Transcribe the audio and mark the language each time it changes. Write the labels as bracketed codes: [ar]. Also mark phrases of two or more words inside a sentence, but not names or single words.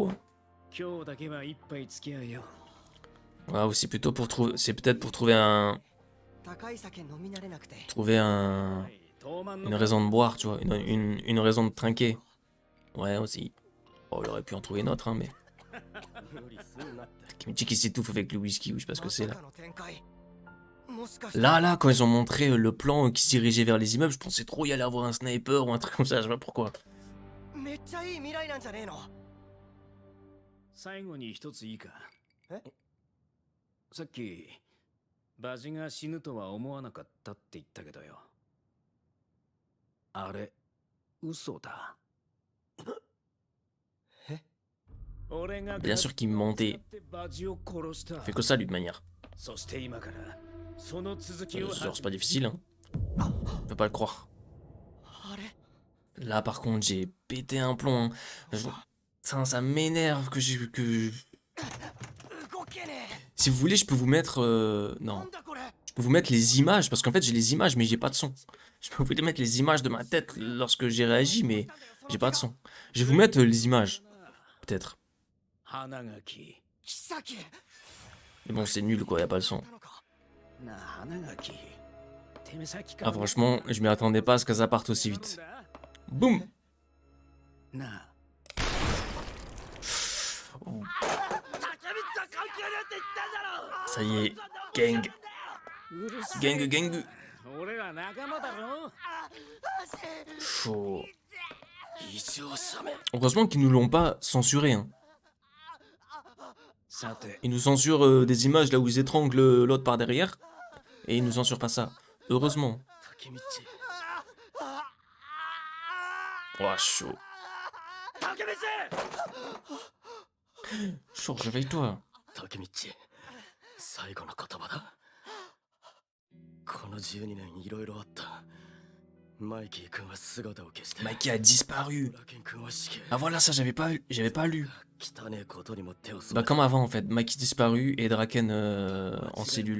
[fr] Psycho. Hein. [ja] 今日だけは一杯付き合うよ。 [fr] Ouais, ou c'est plutôt pour trouver, c'est peut-être pour trouver une raison de boire, tu vois, une raison de trinquer. Ouais, aussi. Oh, il aurait pu en trouver une autre, hein, mais. [ja] 無理するなって [fr] Kimchi qui s'étouffe avec le whisky, ou je sais pas ce que c'est là. [ja] もしかして [fr] Là, quand ils ont montré le plan qui se dirigeait vers les immeubles, je pensais trop y aller avoir un sniper ou un truc comme ça, je sais pas pourquoi. [ja] めっちゃいい未来なんじゃねえの。最後に一ついいか。え？さっきバジが死ぬとは思わなかったって言ったけどよ。あれ嘘だ。え？俺が [fr] Bien sûr qu'il me mentait. [ja] バジを殺した。 [fr] Il fait que ça, lui, de manière. [ja] そして今からその続きを [fr] Genre, c'est pas difficile, hein. On peut pas le croire. [ja] あれ？ [fr] Là, par contre, j'ai pété un plomb. Hein. Ça m'énerve que j'ai. Que... [ja] 動けね [fr] Si vous voulez, je peux vous mettre. [ja] え。 [fr] Non. [ja] なんだこれ。 [fr] Je peux vous mettre les images, parce qu'en fait, j'ai les images, mais j'ai pas de son. Je peux vous mettre les images de ma tête lorsque j'ai réagi, mais j'ai pas de son. Je vais vous mettre les images. Peut-être. [ja] 花垣。キ。 [fr] Mais bon, c'est nul, quoi, y a pas le son. [ja] なあ花垣。てめえさっきか [fr] Ah, [ja] ら [fr] franchement, je m'y attendais pas à ce que ça parte aussi vite. Boum! [ja] なあ。 [fr] Ça y est, gang. [ja] うるさい [fr] Gang. [ja] 俺ら仲間だろ。 [fr] Chaud. [ja] 異常者め [fr] Heureusement qu'ils nous l'ont pas censuré, hein. [ja] さて [fr] Ils nous censurent des images là où ils étranglent l'autre par derrière. Et ils nous censurent pas ça. Heureusement. [ja] 竹道 [fr] Oh, chaud. [ja] 竹道 [fr] Chaud, réveille-toi. [ja] 竹道最後の言葉だこの12年いろいろあったマイキー君は姿を消して [fr] Mikey a disparu. [ja] ラケン君は死刑 [fr] Ah voilà, ça j'avais pas lu. [ja] 汚ねえことにも手を染 [fr] Bah [ja] め [fr] comme avant en fait, Mikey disparu et Draken en cellule.